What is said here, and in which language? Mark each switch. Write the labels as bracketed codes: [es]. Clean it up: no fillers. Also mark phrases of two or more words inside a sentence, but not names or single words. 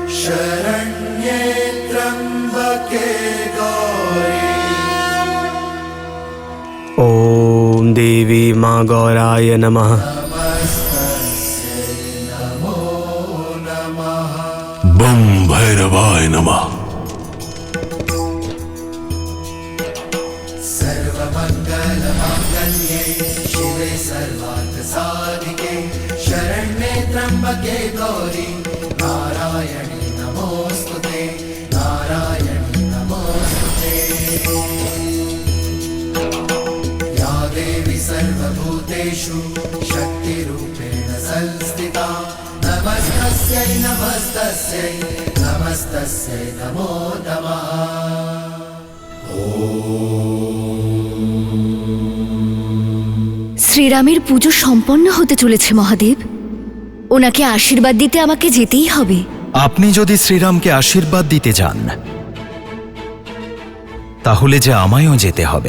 [sa] ওম দেবী মা গৌরায় নমঃ। বম ভৈরবায় নমঃ। त्र्यंबके गौरी नारायणी नमोस्तुते नारायणी नमोस्तुते या देवी सर्वभूतेषु शक्तिरूपेण संस्थिता नमस्तस्यै नमस्तस्यै नमस्तस्यै नमो नमः। [bn] শ্রীরামের পুজো সম্পন্ন হতে চলেছে মহাদেব। ওনাকে আশীর্বাদ দিতে আমাকে যেতেই হবে। আপনি যদি শ্রীরামকে আশীর্বাদ দিতে যান তাহলে যে আমায়ও যেতে হবে।